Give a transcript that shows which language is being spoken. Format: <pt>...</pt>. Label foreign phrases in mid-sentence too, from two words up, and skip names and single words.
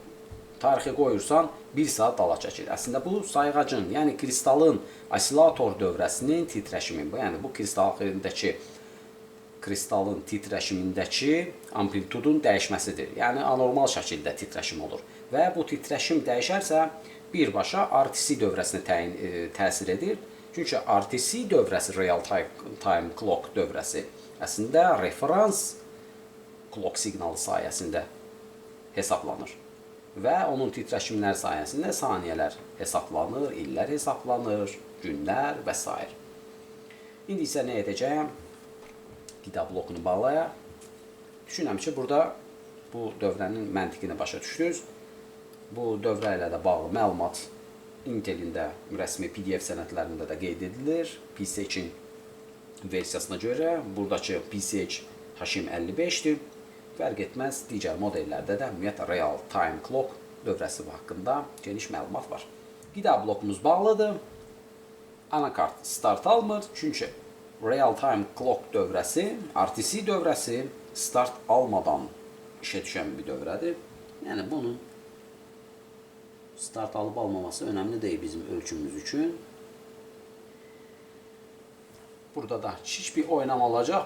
<az>Misal, tarixi qoyursan 1 saat dala çəkir. Əslində bu sayğacın, yəni kristalın osilator dövrəsinin titreşimi, yəni bu kristalın titreşimindəki amplitudun dəyişməsidir. Yəni anormal şəkildə titreşim olur. Və bu titreşim dəyişərsə birbaşa RTC dövrəsinə təsir edir. Çünki RTC dövrəsi,</az> <en>real time clock</en> <az>dövrəsi əslində referans clock siqnalı sayəsində hesablanır. Və onun titreşimlər sayəsində saniyələr hesablanır, illər hesablanır, günlər və s. İndi isə nə edəcəyəm? Qida blokunu bağlayaq. Düşünürəm ki, burada bu dövrənin məntiqini başa düşdünüz. Bu dövrə ilə də bağlı məlumat Intelin də rəsmi PDF sənədlərində də qeyd edilir. PCH-in versiyasına görə buradakı PCH HM55-dir. Fərq etməz, digər modellərdə də ümumiyyətlə</az> <en>real time clock</en> <az>dövrəsi haqqında geniş məlumat var. Qida blokumuz bağlıdır. Anakart start almır, çünki</az> <en>real time clock</en> <az>dövrəsi, RTC dövrəsi start almadan işə düşən bir dövrədir. Yəni bunun start alıb almaması önəmli deyil bizim ölçümümüz üçün. Burada da kiçik bir oynama olacaq.</az>